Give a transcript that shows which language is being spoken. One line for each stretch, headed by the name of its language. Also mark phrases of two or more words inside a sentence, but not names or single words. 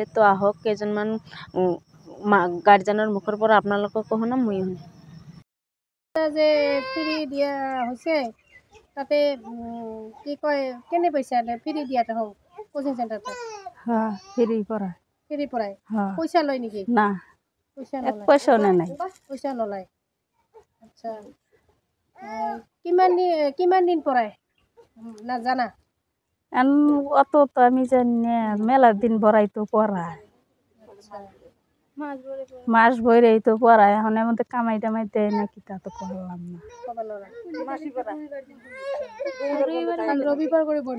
Assamese: তো আহক কেইজনমান গাৰ্জেনৰ মুখৰ পৰা আপোনালোককো শুনাম মই শুনিম। যে ফ্ৰী দিয়া হৈছে তাতে কি কয় কেনে পইচা ফ্ৰী দিয়াতে হওক কোচিং চেণ্টাৰতে ফ্ৰী পড়ায় পয়সা লয় নাকি? না, পয়সা এক নলয়। পয়সাও নাই। পয়সা নলয়। আচ্ছা, কিমান দিন পড়ায় না জানা?
Bangla: অত তো আমি জানি না, মেলা দিন ভরাই তো পড়ায়, মাস ভরেই তো পড়ায়। এখন আমাদের কামাই টামাই দেয় না, কি তা তো করলাম না। রবিবার করে বন্ধ।